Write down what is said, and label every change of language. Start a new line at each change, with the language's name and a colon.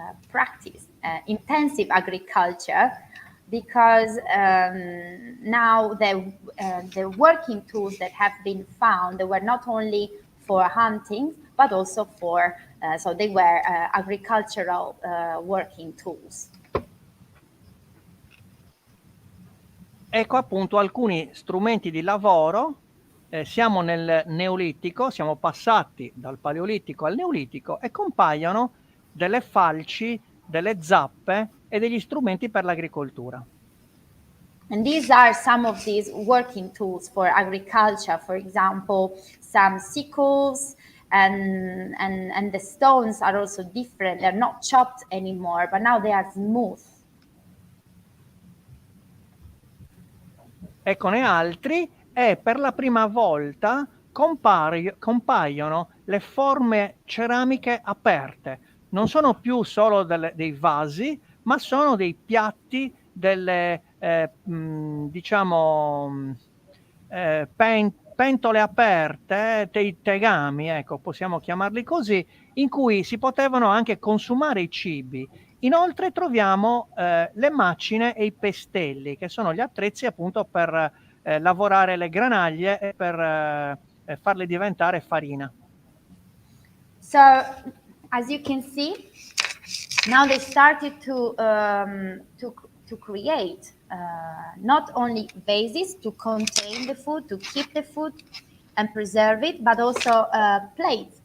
English: practice intensive agriculture, because now the working tools that have been found, they were not only for hunting but also for so they were agricultural working tools.
Italian: Ecco appunto alcuni strumenti di lavoro. Siamo nel Neolitico, siamo passati dal Paleolitico al Neolitico e compaiono delle falci, delle zappe e degli strumenti per l'agricoltura.
English: And these are some of these working tools for agriculture. For example, some sickles, and the stones are also different. They're not chopped anymore, but now they are smooth.
Italian: Eccone altri, e per la prima volta compaiono le forme ceramiche aperte. Non sono più solo dei vasi, ma sono dei piatti, delle diciamo pentole aperte, dei tegami, ecco, possiamo chiamarli così, in cui si potevano anche consumare i cibi. Inoltre troviamo le macine e i pestelli, che sono gli attrezzi appunto per lavorare le granaglie e per farle diventare farina.
English: So, as you can see, now they started to create not only vases to contain the food, to keep the food and preserve it, but also plates.